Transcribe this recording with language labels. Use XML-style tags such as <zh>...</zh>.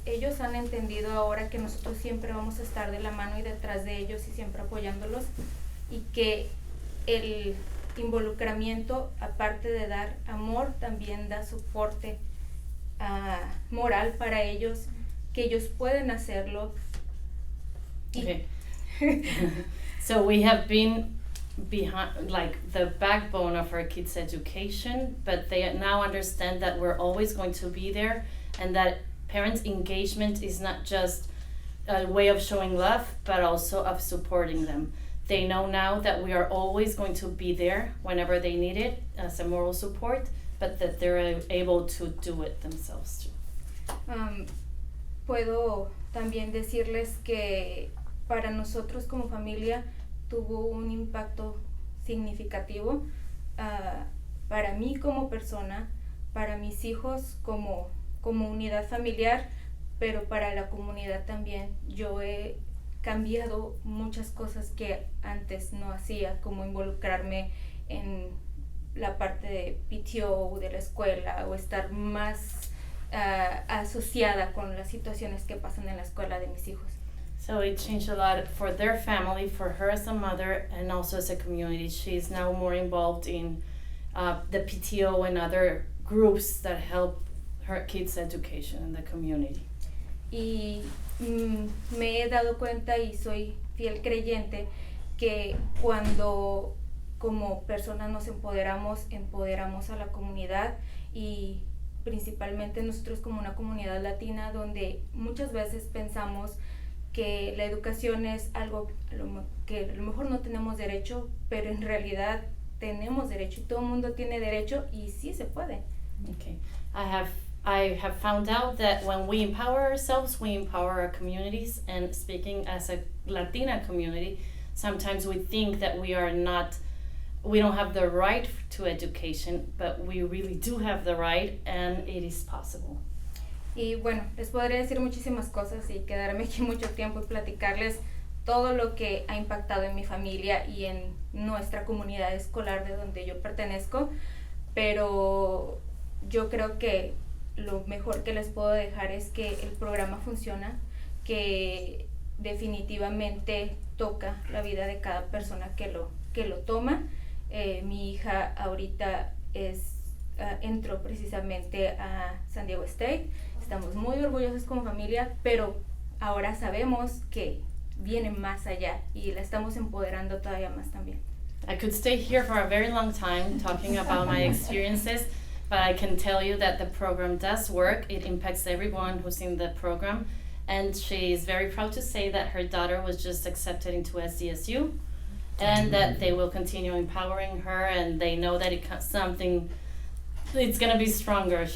<es>Ellos han entendido ahora que nosotros siempre vamos a estar de la mano y detrás de ellos y siempre apoyándolos, y que el involucramiento, aparte de dar amor, también da soporte moral para ellos, que ellos pueden hacerlo.</es> <en>Okay. So we have been behind, like, the backbone of our kids' education, but they now understand that we're always going to be there, and that parents' engagement is not just a way of showing love, but also of supporting them. They know now that we are always going to be there whenever they need it as a moral support, but that they're able to do it themselves too.</en> <es>Puedo también decirles que para nosotros como familia tuvo un impacto significativo para mí como persona, para mis hijos como unidad familiar, pero para la comunidad también. Yo he cambiado muchas cosas que antes no hacía, como involucrarme en la parte de PTO de la escuela o estar más asociada con las situaciones que pasan en la escuela de mis hijos.</es> <en>So it changed a lot for their family, for her as a mother, and also as a community. She's now more involved in the PTO and other groups that help her kids' education in the community.</en> <es>Y me he dado cuenta y soy fiel creyente que cuando como personas nos empoderamos a la comunidad, y principalmente nosotros como una comunidad latina donde muchas veces pensamos que la educación es algo que a lo mejor no tenemos derecho, pero en realidad tenemos derecho y todo el mundo tiene derecho y sí se puede.</es> <en>Okay, I have found out that when we empower ourselves, we empower our communities. And speaking as a Latina community, sometimes we think that we don't have the right to education, but we really do have the right, and it is possible.</en> <es>Y bueno, les podría decir muchísimas cosas y quedarme aquí mucho tiempo y platicarles todo lo que ha impactado en mi familia y en nuestra comunidad escolar de donde yo pertenezco, pero yo creo que lo mejor que les puedo dejar es que el programa funciona, que definitivamente toca la vida de cada persona que lo toma. Mi hija ahorita entró precisamente a San Diego State. Estamos muy orgullosos como familia, pero ahora sabemos que viene más allá y la estamos empoderando todavía más también.</es> <en>I could stay here for a very long time talking about my experiences, but I can tell you that the program does work. It impacts everyone who's in the program, and she is very proud to say that her daughter was just accepted into SDSU, and that they will continue empowering her, and they know that it's going to be stronger.</en>